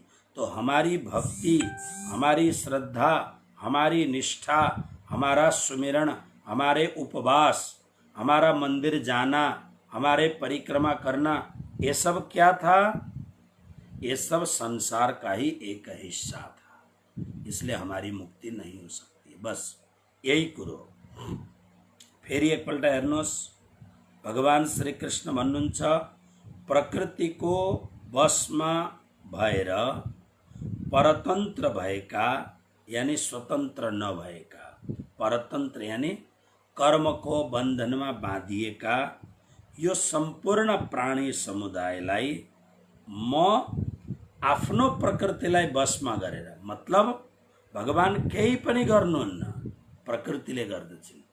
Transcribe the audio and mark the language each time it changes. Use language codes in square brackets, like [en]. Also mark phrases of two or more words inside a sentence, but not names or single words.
[hi] तो हमारी भक्ति, हमारी श्रद्धा, हमारी निष्ठा, हमारा सुमिरण, हमारे उपवास, हमारा मंदिर जाना, हमारे परिक्रमा करना, ये सब क्या था? ये सब संसार का ही एक हिस्सा था। इसलिए हमारी मुक्ति नहीं हो सकती। बस यही करो। [ne] फेरि एकपल्ट हेर्नुहोस्, भगवान श्री कृष्ण भन्नुहुन्छ प्रकृतिको वशमा भएर परतन्त्र भएका यानी स्वतन्त्र नभएका, परतन्त्र यानी कर्मको बन्धनमा बाँधिएका यो सम्पूर्ण प्राणी समुदायलाई म आफ्नो प्रकृतिलाई वशमा गरेर, मतलब भगवान केही पनि गर्नुहुन्न, प्रकृतिले गर्दछिन्।